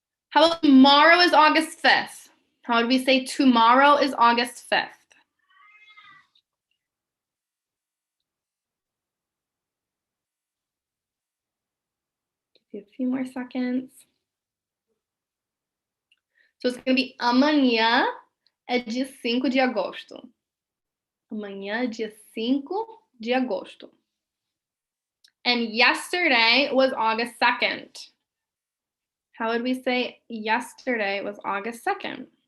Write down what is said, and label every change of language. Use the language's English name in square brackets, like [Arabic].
[English] How about tomorrow is August 5th? How would we say tomorrow is August 5th? Give you a few more seconds. So it's going to be [Portuguese] amanhã é dia 5 de agosto. Amanhã é dia 5 de agosto. [English] And yesterday was August 2nd. How would we say yesterday was August 2nd?